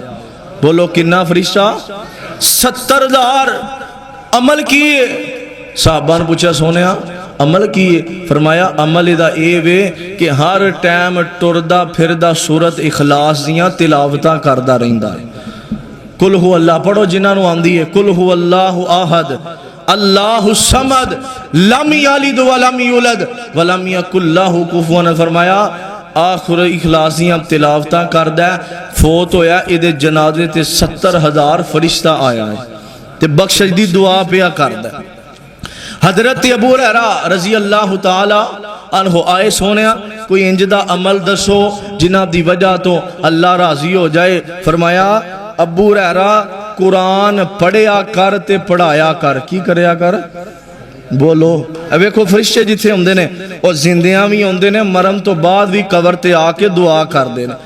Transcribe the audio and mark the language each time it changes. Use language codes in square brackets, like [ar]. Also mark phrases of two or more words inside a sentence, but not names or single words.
[pa] ਬੋਲੋ ਕਿਤਨਾ ਫ਼ਰਿਸ਼ਤਾ? 70,000। ਅਮਲ ਕੀਏ? ਸਹਾਬਾ ਨੇ ਪੁੱਛਾ ਸੋਹਣੇ ਅਮਲ ਕੀਏ? ਫ਼ਰਮਾਇਆ ਅਮਲ ਇਹਦਾ ਯੇ ਵੇ ਕਿ ਹਰ ਟਾਈਮ ਟੁਰਦਾ ਫਿਰਦਾ ਸੂਰਤ ਇਖ਼ਲਾਸ ਦੀਆਂ ਤਿਲਾਵਤਾਂ ਕਰਦਾ ਰਹਿੰਦਾ ਹੈ। [ar] कुल हु अल्लाह [pa] ਪੜ੍ਹੋ ਜਿਨ੍ਹਾਂ ਨੇ ਆਂਦੀ ਹੈ, [ar] قل هو الله أحد الله الصمد لم يلد ولم يولد ولم يكن له كفوا. [pa] ਫ਼ਰਮਾਇਆ ਆਖ਼ਿਰ ਇਖ਼ਲਾਸੀਆਂ ਤਿਲਾਵਤਾਂ ਕਰਦਾ, ਫ਼ੌਤ ਹੋਇਆ ਇਹਦੇ ਜਨਾਜ਼ੇ ਤੇ 70,000 ਫ਼ਰਿਸ਼ਤਾ ਆਇਆ ਹੈ ਤੇ ਬਖ਼ਸ਼ਿਸ਼ ਦੀ ਦੁਆ ਪਿਆ ਕਰਦਾ। ਹਜ਼ਰਤ ਅਬੂ ਹੁਰੈਰਾ [ar] رضي الله تعالى عنه [pa] ਆਏ ਸੋਹਣੇ ਕੋਈ ਇੰਜ ਦਾ ਅਮਲ ਦੱਸੋ ਜਿਨ੍ਹਾਂ ਦੀ ਵਜ੍ਹਾ ਤੋਂ ਅੱਲਾਹ ਰਾਜ਼ੀ ਹੋ ਜਾਏ। ਫ਼ਰਮਾਇਆ ਅਬੂ ਹੁਰੈਰਾ ਕੁਰਆਨ ਪੜ੍ਹਿਆ ਕਰ ਤੇ ਪੜ੍ਹਾਇਆ ਕਰ। ਕੀ ਕਰਿਆ ਕਰ? ਬੋਲੋ ਵੇਖੋ ਫ਼ਰਿਸ਼ਤੇ ਜਿੱਥੇ ਆਉਂਦੇ ਨੇ ਔਰ ਜਿੰਦੀਆਂ ਭੀ ਆਉਂਦੇ ਨੇ, ਮਰਨ ਤੋਂ ਬਾਦ ਭੀ ਕਬਰ ਤੇ ਆ ਕੇ ਦੁਆ ਕਰਦੇ ਨੇ।